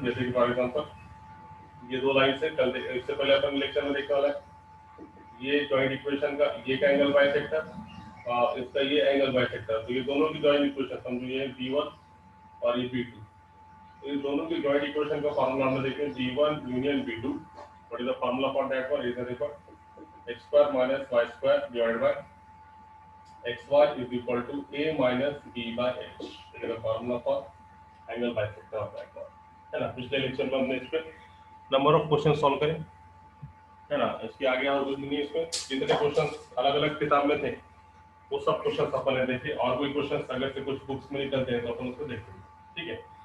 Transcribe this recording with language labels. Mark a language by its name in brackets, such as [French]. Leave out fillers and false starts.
[Hindi] जैसे कि for example ये दो लाइन से कल इससे पहले अपन लेक्चर में देखने वाला है, ये जॉइंट इक्वेशन का ये का एंगल बाइसेक्टर, इसका ये एंगल बाइसेक्टर, तो ये दोनों की जॉइंट इक्वेशन समझो, ये b1 और ये b2, इन दोनों की जॉइंट इक्वेशन का फार्मूला हमने देखे b1 union b2। [English] What is the formula for that one? Is देखो x square minus y square divided by xy is equal to a minus b by h। It is the formula for angle bisector of that one, है ना। [Hindi] पिछले lecture में हमने इस पे number of question solve करे, है ना। इसके आगे और कुछ नहीं है। इसमें जितने क्वेश्चन अलग अलग किताब में थे वो सब क्वेश्चन अपन ने देखे, और कोई क्वेश्चन अगर से कुछ बुक्स में निकलते हैं तो अपन उसको देखेंगे, ठीक है।